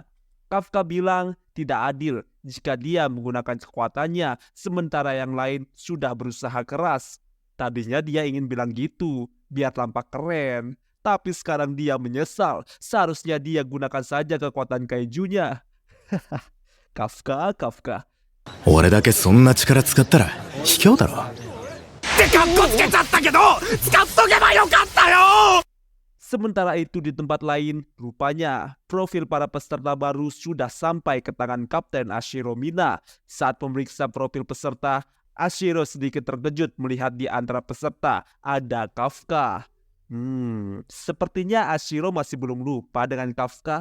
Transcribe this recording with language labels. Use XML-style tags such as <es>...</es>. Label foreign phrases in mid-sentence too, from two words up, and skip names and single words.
<id>Kafka bilang tidak adil jika dia menggunakan kekuatannya, sementara yang lain sudah berusaha keras. Tadinya dia ingin bilang gitu, biar tampak keren. Tapi sekarang dia menyesal, seharusnya dia gunakan saja kekuatan kaijunya. Kafka.</id> <ja>俺だけそんな力使ったら卑怯だろ。ってカッコつけちゃったけど使っとけばよかったよ。</ja> <id>Sementara itu di tempat lain, rupanya profil para peserta baru sudah sampai ke tangan Kapten Ashiro Mina. Saat memeriksa profil peserta, Ashiro sedikit terkejut melihat di antara peserta ada Kafka. Sepertinya Ashiro masih belum lupa dengan Kafka.</id>